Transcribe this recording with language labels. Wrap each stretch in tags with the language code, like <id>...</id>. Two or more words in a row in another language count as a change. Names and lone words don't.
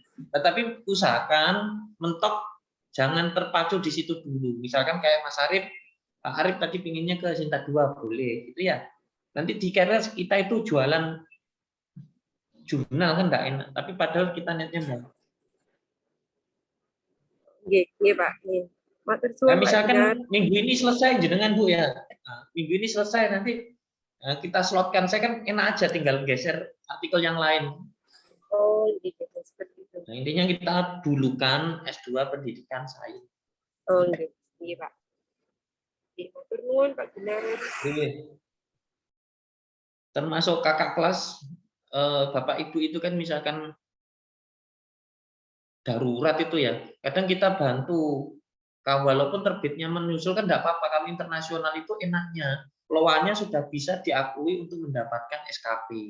<id>Tetapi usahakan mentok jangan terpacu di situ dulu. Misalkan kayak Mas Arif, Pak Arif tadi pinginnya ke Sinta 2 boleh, gitu ya. Nanti dikira kita itu jualan jurnal kan enggak enak, tapi padahal kita niatnya mau. Nggih, Pak. Nggih. Nah, misalkan minggu ini selesai jenengan Bu ya. Nah, minggu ini selesai nanti kita slotkan. Saya kan enak aja tinggal geser artikel yang lain. Oh, gitu seperti itu. Nah, intinya kita dulukan S2 pendidikan sains. Oh, nggih. Nggih, Pak.</id> <jv>Nggih, matur nuwun Pak Binar.</jv> <id>Termasuk kakak kelas Bapak Ibu itu kan misalkan darurat itu ya. Kadang kita bantu. Walaupun terbitnya menyusul kan enggak apa-apa. Kalau internasional itu enaknya loannya sudah bisa diakui untuk mendapatkan SKP.</id>